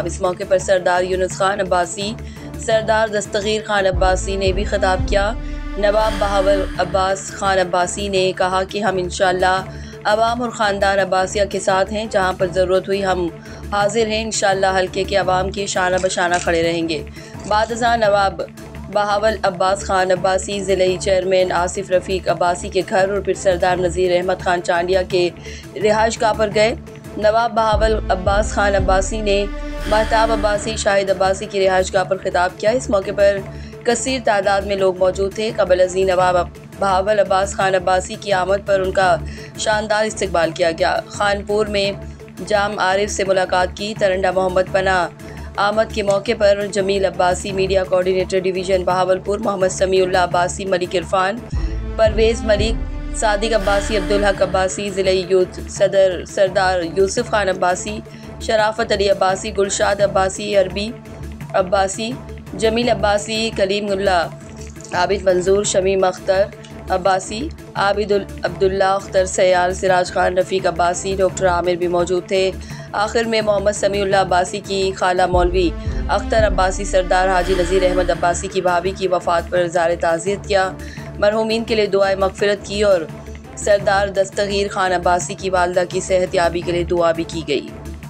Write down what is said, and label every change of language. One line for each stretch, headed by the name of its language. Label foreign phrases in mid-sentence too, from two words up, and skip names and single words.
Urdu: اس موقع پر سردار یونس خان عباسی، سردار دستگیر خان عباسی نے بھی خطاب کیا. نواب بہاول عباس خان عباسی نے کہا کہ ہم انشاءاللہ عوام اور خاندان عباسیہ کے ساتھ ہیں، جہاں پر ضرورت ہوئی ہم حاضر ہیں. انشاءاللہ حلقے کے عوام کے شانہ بشانہ کھڑے رہیں گے. بادشاہ نواب بہاول عباس خان عباسی ضلعے چیئرمین آصف رفیق عباسی کے گھر اور پھر سردار نذیر احمد خان چانڈیہ کے رہائش گاہ پر گئے. نواب بہاول عباس خان عباسی نے مہتاب عباسی، شاہد عباسی کی رہائش گاہ پر خطاب کیا. اس موقع پر کثیر تعداد میں لوگ موجود تھے۔ قبل ازیں نواب بہاول عباس خان عباسی کی آمد پر ان کا شاندار استقبال کیا گیا. خانپور میں جام عارف سے ملاقات کی. ترنڈہ محمد پناہ آمد کے موقع پر جمیل عباسی، میڈیا کوآرڈینیٹر ڈویژن بہاولپور، محمد سمیع اللہ عباسی، ملک عرفان، پرویز ملک، صادق عباسی، عبدالحق عباسی، ضلعے یوتھ صدر سردار یوسف خان عباسی، شرافت علی عباسی، گلشاد عباسی، عربی عباسی، جمیل عباسی، کلیم اللہ، عابد منظور، شمیم اختر عباسی، عبداللہ اختر، سیال، سراج خان، رفیق عباسی, ڈاکٹر عامر بھی موجود تھے. آخر میں محمد سمیع اللہ عباسی کی خالہ مولوی اختر عباسی، سردار حاجی نذیر احمد عباسی کی بھابھی کی وفات پر اظہار تعزیت کیا. مرحومین کے لیے دعائے مغفرت کی اور سردار دستگیر خان عباسی کی والدہ کی صحت یابی کے لیے دعا بھی کی گئی.